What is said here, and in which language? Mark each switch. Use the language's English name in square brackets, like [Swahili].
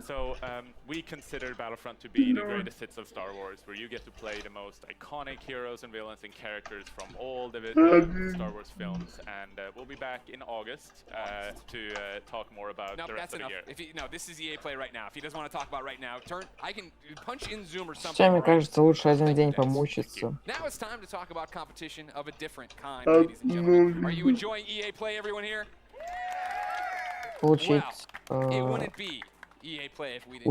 [English] So we consider Battlefront to be the greatest hits of Star Wars, where you get to play the most iconic heroes and villains and characters from all the Star Wars films. And we'll be back in August to talk more about the rest of the year. No, this is EA Play right now. If he doesn't want to talk about right now, I can punch in Zoom or something. [Russian] Сейчас, мне кажется, лучше один день помучиться. [English] Now it's time to talk about competition of a different kind, ladies and gentlemen. Are you enjoying EA Play, everyone here? [Russian] Получить [English] It wouldn't be EA Play if we didn't